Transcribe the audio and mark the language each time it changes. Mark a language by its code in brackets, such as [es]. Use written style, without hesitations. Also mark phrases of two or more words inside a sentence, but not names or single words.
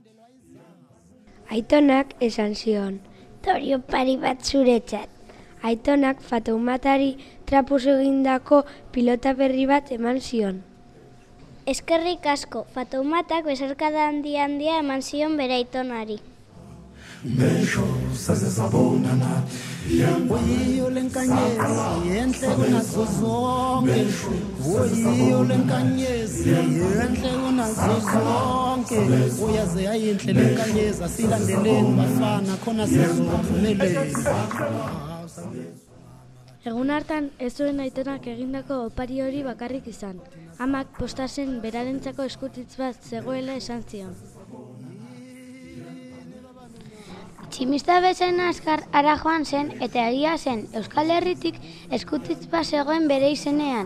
[eu] Aitonak esan zion, Torio pari bat zuretzat. Aitonak Fatoumatari trapuz egindako pilota berri bat eman zion. Eskerrik asko, Fatoumatak besarkada handia eman zion bere aitonari. [zu] Mesho sasezabona nathi. Uyiyo lenkanyezi enhle kunazo zonke, uyiyo lenkanyezi enhle kunazo zonke, uyaze ayinhle lenkanyezi, asilandeleni bafana khona sizophumelela. [eu] Egun hartan ez zuen aitonak egindako opari hori bakarrik izan. Amak postazen berarentzako eskutitz bat zegoela esan zion. Tximista bezen azkar ara joan zen eta egia zen Euskal Herritik eskutitz bat zegoen bere izenean.